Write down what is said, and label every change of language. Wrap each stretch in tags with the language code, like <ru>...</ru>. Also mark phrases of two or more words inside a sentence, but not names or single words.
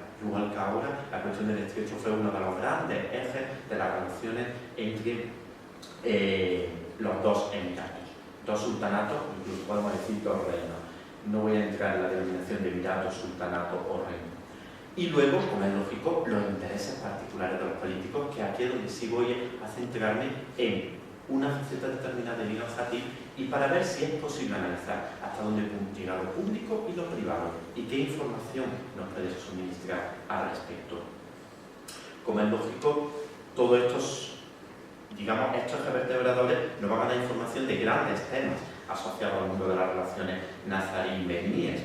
<es>Igual que ahora, la cuestión del estrecho fue uno de los grandes ejes de las relaciones entre los dos emiratos, dos sultanatos, incluso podemos decir dos reinos. No voy a entrar en la denominación de emirato, sultanato o reino. Y luego, como es lógico, los intereses particulares de los políticos, que aquí es donde sí voy a centrarme en una faceta determinada de Ibn al-Khatib y para ver si es posible analizar hasta dónde puede llegar lo público y lo privado y qué información nos puede suministrar al respecto. Como es lógico, todos estos vertebradores nos van a dar información de grandes temas asociados al mundo de las relaciones nazarí-beduíes.</es>